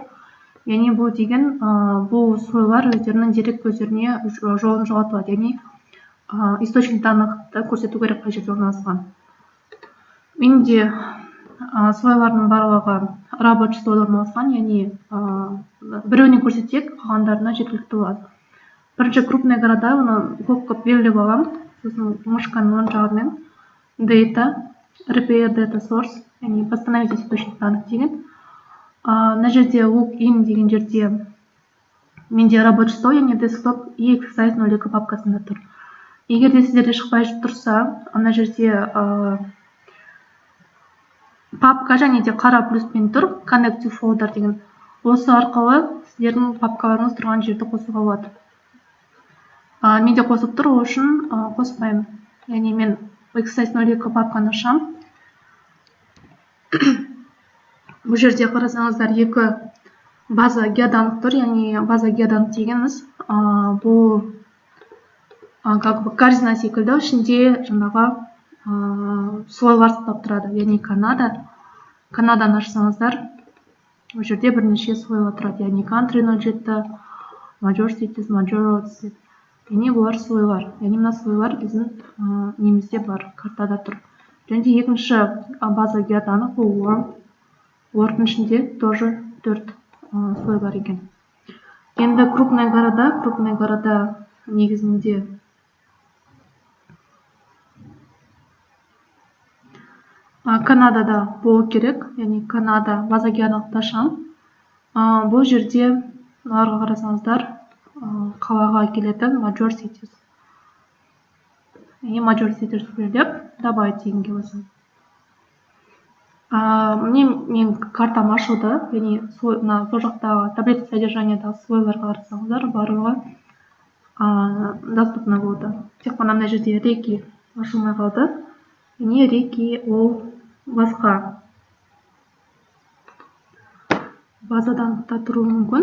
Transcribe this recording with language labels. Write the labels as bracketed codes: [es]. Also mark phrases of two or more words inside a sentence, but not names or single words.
[kk] Яғни бұл деген бұл слойлар өздерінің дерек көздеріне жолын жоғалтылады, яғни [ru] источник данықты [kk] көрсету керек қай жерде орналасқан. Менде слойлардың барлығы [ru] рабочий столда [kk] орналасқан, яғни біреуіне көрсетсек, қалғандарына жеткілікті болады. Бірінші [ru] крупный города, [kk] оны көп белгілеп аламын. Сосын мышканың оң жағымен [en] data, repair data source, [ru] яғни восстановить источник данных деген. [kk] Мына жерде login деген жерде менде [ru] рабочий стол, [kk] яғни desktop и exercise 0.2 папкасында тұр. Егер де сіздерде шықпай тұрса, мына жерде папка және де қара плюспен тұр, [en] connect to folder деген. [kk] Осы арқылы сіздердің папкаларыңыз тұрған жерді қосуға болады. Менде қосып тұр, ол үшін қоспаймын. Яғни мен exercise 0.2 папканы ашам. Бұл жерде қарасаңыздар, екі [ru] база геоданық [kk] тұр, яғни [ru] база геоданық [kk] дегеніміз бұл корзина секілді, ішінде жаңағы слойлар сақтап тұрады, яғни Канаданы ашсаңыздар, бұл жерде бірнеше слойлар тұрады, яғни [en] country 07, major cities, major roads, [kk] яғни бұлар слойлар, яғни мына слойлар біздің немізде бар, картада тұр. Және де екінші [ru] база геоданық [kk] бұл Word-ның ішінде тоже 4 слой бар екен. Енді [ru] крупный города [kk] негізінде Канадада болу керек, яғни Канада [ru] база геоданықта [kk] ашам. Бұл жерде мыналарға қарасаңыздар, қалаға келетін [en] major cities. [kk] Яғни [en] major cities [kk] сөйлеп, добавить дегенге басам. Мен картам ашылды, яғни сол жақтағы [ru] таблица содержаниядағы [kk] слойларға қарасаңыздар, барлығы доступны болды. Тек қана мына жерде реки ашылмай қалды. Яғни реки ол басқа базаданықта тұруы мүмкін.